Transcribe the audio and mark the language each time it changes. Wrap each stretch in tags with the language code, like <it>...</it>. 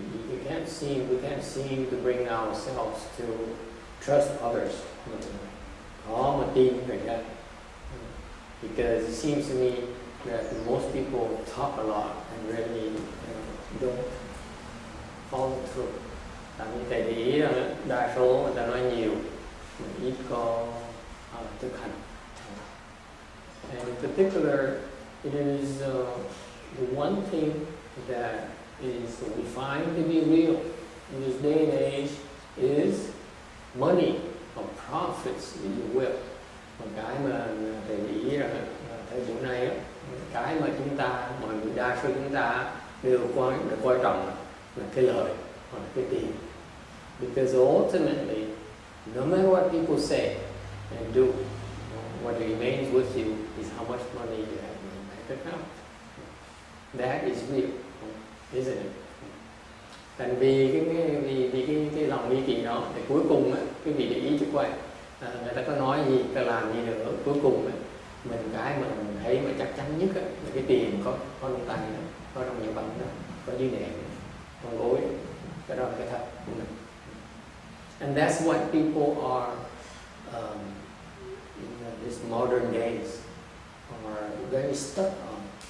<en>We can't seem to bring ourselves to trust others.</en> <vi>Khó mà tin người khác.</vi> <en>Because it seems to me that most people talk a lot and really don't follow through.</en> <vi>Tại vì thầy để ý rằng đa số người ta nói nhiều, ít có thực hành.</vi> <en>And in particular, it is the one thing that we find to be real in this day and age is money or profits, if you will.</en> <vi>Một cái mà thầy để ý rằng thời buổi này cái mà mọi người đa số chúng ta đều coi trọng là cái lợi hoặc là cái tiền.</vi> <en>Because ultimately, no matter what people say and do, what remains with you is how much money you have in your bank account. That is real, isn't it?</en> <vi>Thành vì cái lòng nghi kỵ đó, thì cuối cùng cái vị để ý cho quay, người ta có nói gì, ta làm gì nữa, cuối cùng cái mà mình thấy mà chắc chắn nhất là cái tiền có trong tay đó, có trong nhà bánh đó, có dưới nệm, trong gối, cái đó là cái thật của mình.</vi> <en>And that's what people are in these modern days are very stuck on.</en>